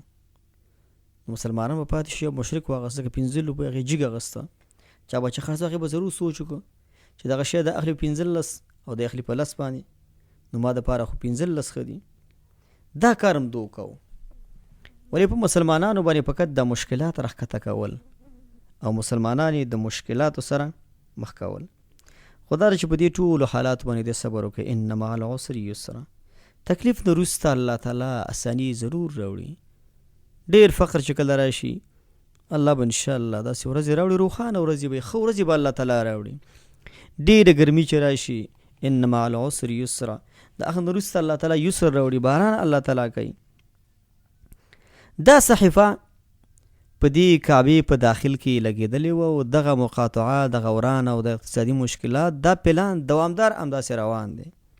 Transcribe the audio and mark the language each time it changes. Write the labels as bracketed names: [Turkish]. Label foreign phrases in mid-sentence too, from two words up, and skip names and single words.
[Pashto] مسلمانان به پاتې شي، مشرک واغسته که 15 روپۍ هغې جګ اغسته، چا به چې خرڅ هغې به ضرور سوچ وکړو چې دغه شی د اخلي 15 او د اخلي په 10 باندې، نو ما دپاره خو 15 ښه دي. دا کار هم دو کوو، ولې په مسلمانانو باندې فقط د مشکلات راښکته کول او مسلمانان یې د مشکلاتو سره مخ کول. خدا چې په دې ټولو حالاتو باندې د صبر وکړي، [Arabic] ان مع العسر یسرا، [Pashto] تکلیف نه وروسته الله تعالی اساني ضرور راوړي. ډېر فقر چې کله راشي الله به انشاءالله داسې ورځې راوړي، روښانه ورځې به، ښه ورځې به الله تعالی راوړي. ډېره ګرمي چې راشي [Arabic] ان مع العسر یسرا، [Pashto] د هغه نه وروسته الله تعالی یسر راوړي، باران الله تعالی کوي. دا صحیفه په دې کعبې په داخل کې لګېدلې وه، او دغه مقاطعه، دغه وران او د اقتصادي مشکلات دا پلان دوامدار همداسې روان دی.